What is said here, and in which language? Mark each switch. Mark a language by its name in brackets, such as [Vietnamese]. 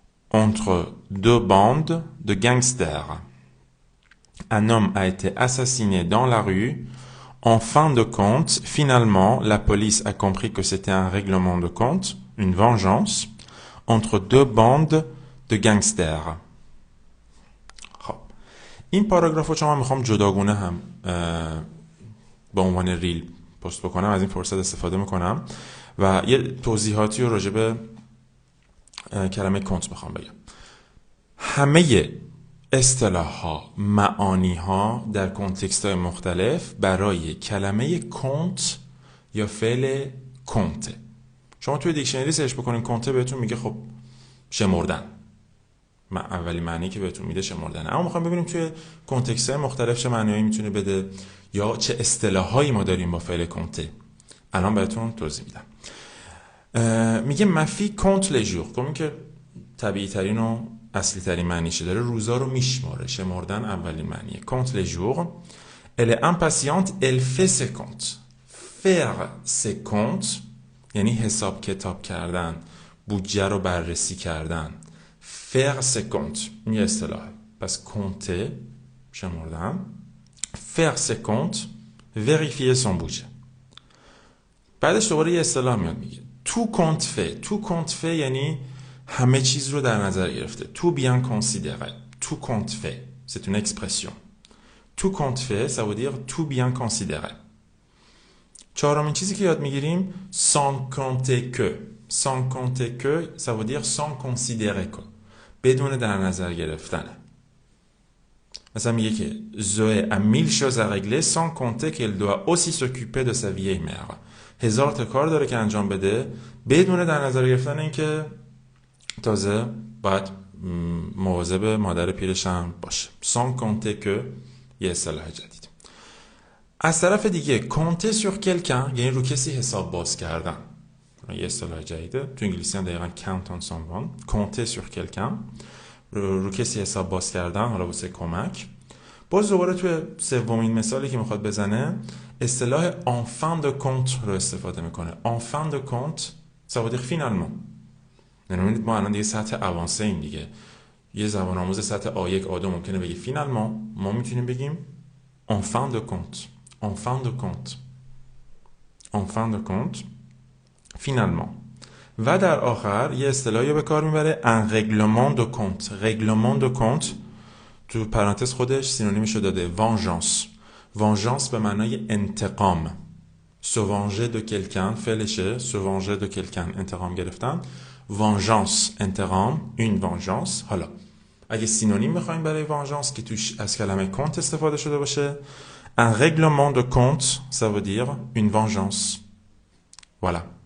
[French] Entre deux bandes de gangsters. Un homme a été assassiné dans la rue. En fin de compte, finalement, la police a compris que c'était un règlement de compte, une vengeance, entre deux bandes de gangsters. [Persian] خب این پاراگراف رو چون من میخوام جداگونه هم به عنوان ریل پست بکنم از این فرصت استفاده میکنم و یه توضیحاتی رو راجع به کلمه کنت میخوام بگم. همه اصطلاح‌ها، معانی‌ها در کنتکست‌های مختلف برای کلمه کنت یا فعل کنته. شما توی دیکشنری سرچ بکنین کنته بهتون میگه خب شمردن. اولی معنی که بهتون میده شمردن. اما میخوام ببینیم توی کنتکست‌های مختلف چه معنی‌هایی میتونه بده یا چه اصطلاح‌هایی ما داریم با فعل کنته. الان بهتون توضیح میدم. میگه مفی کنت لژور. خب که طبیعی ترین و اصلی ترین معنیشه، داره روزا رو میشماره. شمردن اولین معنیه. [French] compte les jours. Elle est impatiente, elle fait ses comptes. faire ses comptes [Persian] یعنی حساب کتاب کردن، بودجه رو بررسی کردن. [French] faire ses comptes [Persian] این یه اصطلاحه. پس compter شمردن. [French] faire ses comptes vérifier son budget. [Persian] بعدش دوباره یه اصطلاح میاد میگه [French] tout compte fait. [Persian] tout compte fait یعنی همه چیز رو در نظر گرفته. [French] tout bien considéré. tout compte fait. C'est une expression. tout compte fait, ça veut dire tout bien considéré. [Persian] چهارمین چیزی که یاد میگیریم [French] sans compter que. sans compter que, ça veut dire sans considérer que. [Persian] بدون در نظر گرفتنه. مثلا میگه که [French] Zoé a 1000 choses à régler sans compter qu'elle doit aussi s'occuper de sa vieille mère. [Persian] هزار تا کار داره که انجام بده بدون در نظر گرفتن این که تازه باید مواظب مادر پیرش هم باشه. [French] sans compter que [Persian] یه اصطلاح جدید. از طرف دیگه [French] compter sur quelqu'un [Persian] یعنی رو کسی حساب باز کردن. یه اصطلاح جدیده. تو انگلیسی هم دقیقاً [English] count on someone. [French] compter sur quelqu'un [Persian] رو کسی حساب باز کردن، حالا واسه کمک. باز دوباره توی سومین مثالی که میخواد بزنه اصطلاح [French] en fin de compte [Persian] رو استفاده میکنه. [French] en fin de compte ça veut dire finalement. [Persian] یعنی ما الان دیگه سطح اوانسه ایم دیگه. یه زبان آموز سطح A1 A2 ممکنه بگه finalement، ما میتونیم بگیم [French] en fin de compte. en fin de compte. en fin de compte finalement. [Persian] و در آخر یه اصطلاحی به کار میبره [French] un règlement de compte. règlement de compte [Persian] تو پرانتز خودش سینونیمش رو داده vengeance. vengeance به معنای انتقام. [French] se venger de quelqu'un [Persian] فعلشه [French] se venger de quelqu'un [Persian] انتقام گرفتن. [French] vengeance [Persian] انتقام [French] une vengeance. حالا [Persian] اگه سینونیم میخوایم برای [French] vengeance [Persian] که توش از کلمه [French] compte [Persian] استفاده شده باشه [French] un règlement de compte ça veut dire une vengeance voilà